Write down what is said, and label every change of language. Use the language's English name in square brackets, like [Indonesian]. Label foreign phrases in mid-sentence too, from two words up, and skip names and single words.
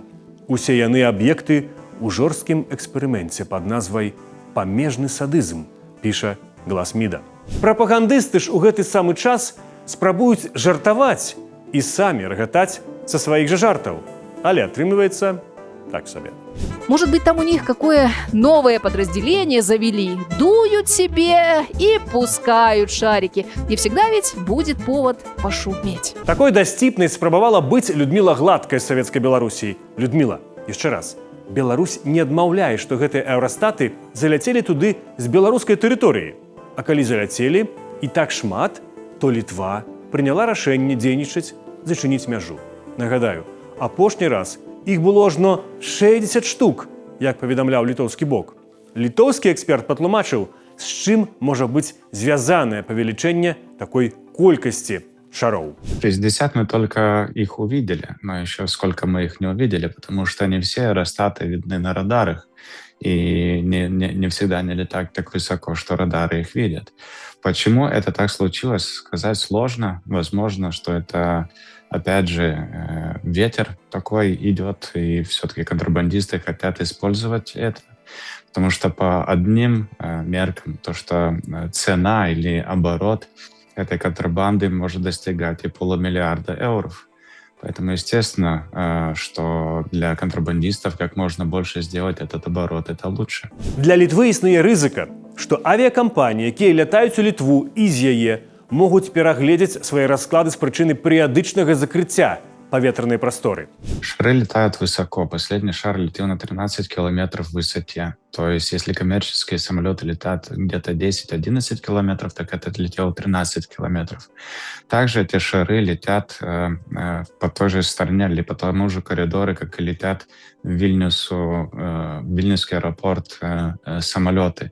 [Belarusian] Усе яны аб'екты ў жорсткім эксперыменце пад назвай «Памежны садызм», піша «Глас МИДа». Прапагандысты ж у гэты самы час спрабуюць жартаваць і самі рагатаць са сваіх жа жартаў. Але атрымліваецца так себе. [Russian] Может быть, там у них какое новое подразделение завели, дуют себе и пускают шарики. И всегда ведь будет повод пошуметь. [Belarusian] Такой дасціпнай спрабавала быць Людмила Гладкая з Савецкай Беларусі. Людмила, яшчэ раз, Беларусь не адмаўляе, што гэтыя аэрастаты заляцелі туды з беларускай тэрыторыі. А калі заляцелі і так шмат, то Літва прыняла рашэнне дзейнічаць, зачыніць мяжу. Нагадаю, апошні раз іх было ажно 60 штук, як паведамляў літоўскі бок. Літоўскі эксперт патлумачыў, з чым можа быць звязанае павелічэнне такой колькасці шаров. [Russian] 60 мы только их увидели, но еще сколько мы их не увидели, потому что не все аэростаты видны на радарах, и не всегда они летают так высоко, что радары их видят. Почему это так случилось, сказать сложно. Возможно, что это, опять же, ветер такой идет, и все-таки контрабандисты хотят использовать это. Потому что по одним меркам, то, что цена или оборот этой контрабанды может достигать и полумиллиарда евро. Поэтому, естественно, что для контрабандистов как можно больше сделать этот оборот, это лучше. [Belarusian] Для Літвы існуе рызыка, што авіякампаніі, якія лятаюць у Літву і з яе, могуць перагледзець свае расклады з прычыны перыядычнага закрыцця паветранай прасторы. [Russian] Шары летают высоко. Последний шар летел на 13 километров в высоте. То есть, если коммерческие самолеты летают где-то 10-11 километров, так этот летел 13 километров. Также эти шары летят по той же стороне или по тому же коридору, как и летят в Вильнюсский аэропорт самолеты.